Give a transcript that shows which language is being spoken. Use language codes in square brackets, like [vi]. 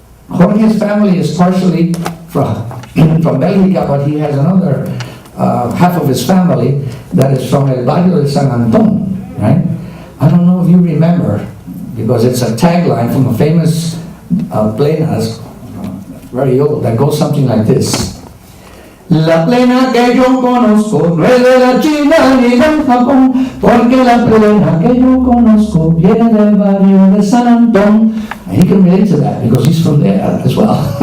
[en] Jorge's family is partially from Belgica, but he has another half of his family that is from El Barrio de San Antón, right? I don't know if you remember, because it's a tagline from a famous plenas, very old, that goes something like this. [es] La plena que yo conozco no es de la China ni del Japón, porque la plena que yo conozco viene del barrio de San Antón. [en] And he can relate to that because he's from there as well.